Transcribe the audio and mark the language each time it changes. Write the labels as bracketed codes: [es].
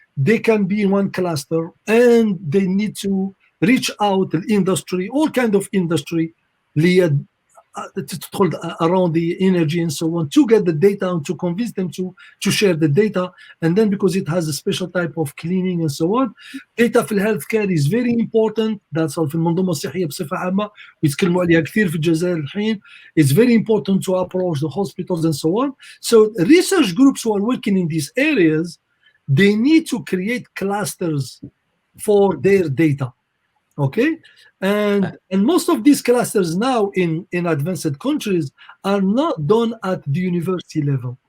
[en] They can be in one cluster and they need to reach out to the industry, all kind of industry, [ar] تدخل [en] around the energy and so on to get the data and to convince them to share the data, and then because it has a special type of cleaning and so on. Data [ar] في الهيلث كير [en] is very important. That's all [ar] في المنظومة الصحية بصفة عامة ويتكلموا عليها كثير في الجزائر الحين. [en] It's very important to approach the hospitals and so on. So research groups who are working in these areas, they need to create clusters for their data. Okay, and most of these clusters now in advanced countries are not done at the university level.